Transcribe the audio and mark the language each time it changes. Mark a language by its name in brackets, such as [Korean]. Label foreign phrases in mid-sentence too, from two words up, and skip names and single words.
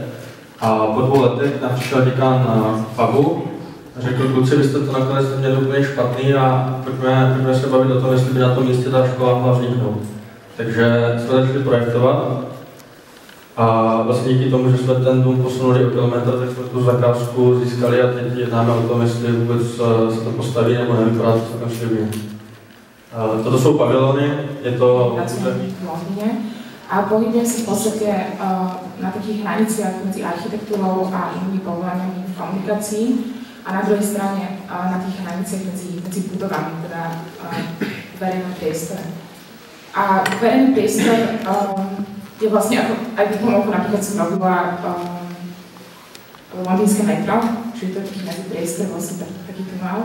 [Czech] A po 2 letech nám přišel děkán FAGu a řekl, kluci, vy jste to nakonec měli úplně špatný a pojďme se bavit o tom, jestli by na tom místě ta škola mohla vzniknout. Takže jsme začali projektovat a vlastně díky tomu, že jsme ten dům posunuli o kilometr, tak jsme tu zakázku získali a teď jednáme o tom, jestli vůbec se to postaví nebo nevypadá to celkem slibně. Toto jsou pavilony, je to... [Slovak] A pohybujem sa v podstate na takých hraniciach medzi architektúrou a inými povolaniami v komunikácii a na druhej strane na tých hraniciach medzi budovami, teda verejnom priestore. A verejný priestor je vlastne ako aj v Pomolku napríklad som robila londýnske metro, čiže to je taký medzipriestor, vlastne taký tunel.